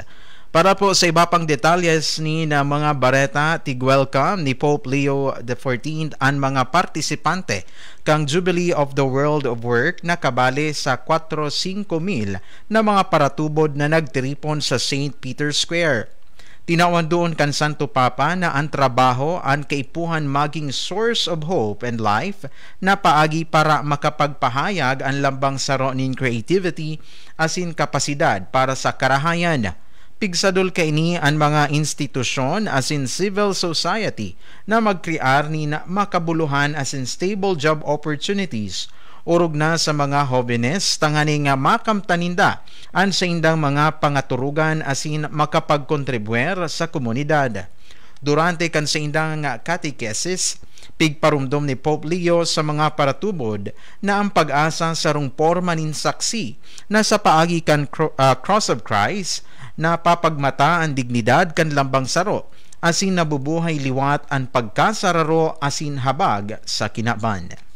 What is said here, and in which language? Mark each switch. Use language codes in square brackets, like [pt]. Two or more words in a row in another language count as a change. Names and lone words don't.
[bik] Para po sa iba pang detalyes ni na mga bareta, tig-welcome ni Pope Leo XIV ang mga partisipante kang Jubilee of the World of Work na kabali sa 4-5 mil na mga paratubod na nagtiripon sa St. Peter's Square. Tinawan doon kan Santo Papa na ang trabaho ang kaipuhan maging [en] source of hope and life [bik] na paagi para makapagpahayag ang lambang saro nin creativity asin kapasidad para sa karahayan. Pigsadol kaini ang mga institusyon asin [en] civil society [bik] na magkrear ni na makabuluhan asin [en] stable job opportunities [bik] urog na sa mga jóvenes tangani nga makamtaninda an sa indang mga pangaturugan asin makapagkontribuer sa komunidad. Durante kan sa indang catechesis, pigparumdom ni Pope Leo sa mga paratubod na ang pag-asa sa rong porma nin saksi na sa paagi kan Cross of Christ na papagmata ang dignidad kan lambang saro asin nabubuhay liwat ang pagkasararo asin habag sa kinaban.